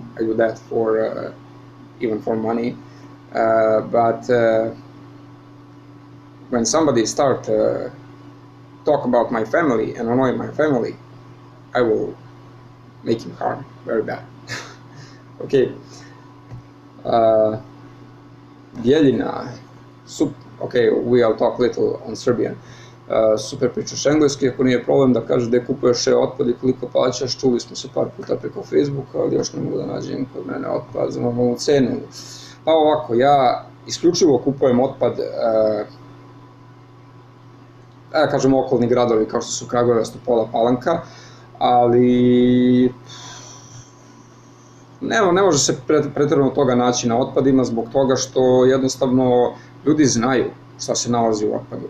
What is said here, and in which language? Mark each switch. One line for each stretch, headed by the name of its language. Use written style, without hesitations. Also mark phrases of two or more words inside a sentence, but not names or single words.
English: I do that for even for money. But when somebody start talk about my family and annoy my family, I will make him harm very bad. Okay. Bijeljina. Okay, we'll talk little on Serbian.
Serbian: Super pričaš engleski, ako nije problem da kažeš gde kupuješ otpad i koliko plaćaš. Čuli smo se par puta preko Facebooka, ali još ne mogu da nađem kod mene otpad za normalnu cenu. Pa ovako, ja isključivo kupujem otpad, da kažem, okolni gradovi kao što su Kragujevac, Topola, Palanka, ali ne može se pretjerano toga naći na otpadima, zbog toga što jednostavno ljudi znaju šta se nalazi u otpadu.